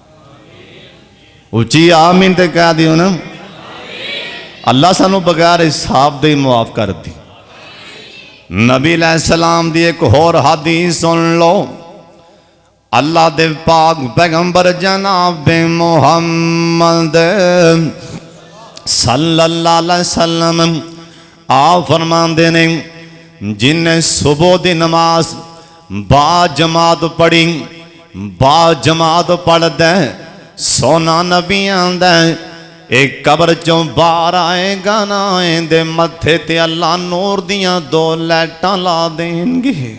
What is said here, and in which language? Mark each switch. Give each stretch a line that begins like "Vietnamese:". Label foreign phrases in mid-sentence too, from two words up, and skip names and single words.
Punjabi: ਉੱਚੀ ਆਮੀਨ ਤੇ ਕਹਿ ਦਿਓ ਨਾ ਅੱਲਾਹ ਸਾਨੂੰ ਬਗ਼ੈਰ ਹਿਸਾਬ ਦੇ ਮਾਫ਼ ਕਰ ਦੀ। ਨਬੀ ਅਲੈਹਿੱਸਲਾਮ ਦੀ ਇਕ ਹੋਰ ਹਦੀਸ ਸੁਣ ਲੋ ਅੱਲਾਹ ਦੇ ਪਾਕ ਪੈਗ਼ੰਬਰ ਜਨਾਬ ਮੁਹੰਮਦ
Arabic: صلى الله عليه وسلم
Punjabi: ਆਪ ਫ਼ਰਮਾਤੇ ਨੇ ਜਿਨ੍ਹੇਂ ਸੁਬਹ ਦੀ ਨਮਾਜ਼ ਬਾ ਜਮਾਤ ਪੜ੍ਹੀ ਬਾ ਜਮਾਤ ਪੜ੍ਹ ਦੇ ਸੋਨਾ ਨਬੀ ਆਂਦਾ ਇਕ ਕਬਰ ਚੋਂ ਬਾਹਰ ਆਏਗਾ ਨਾ ਦੇ ਮੱਥੇ ਤੇ ਅੱਲਾਹ ਨੂਰ ਦੀਆਂ 2 ਲਾਈਟਾਂ ਲਾ ਦੇਣਗੇ।